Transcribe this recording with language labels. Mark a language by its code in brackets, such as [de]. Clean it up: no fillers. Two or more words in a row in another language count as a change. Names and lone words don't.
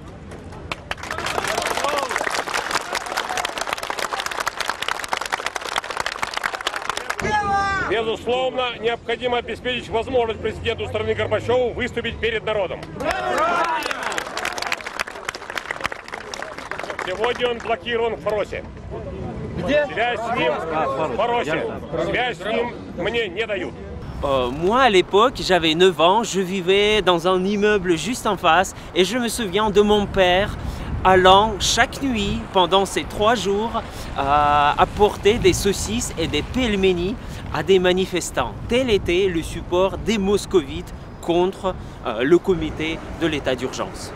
[ru] Безусловно, необходимо обеспечить возможность президенту страны Горбачеву выступить перед народом. Сегодня он блокирован в Форосе. Связь с ним в Форосе. Связь с ним мне не дают. [fr] Moi, à l'époque, j'avais 9 ans, je vivais dans un immeuble juste en face et je me souviens de mon père allant chaque nuit, pendant ces 3 jours, apporter des saucisses et des pelmenis à des manifestants. Tel était le support des moscovites contre le comité de l'état d'urgence.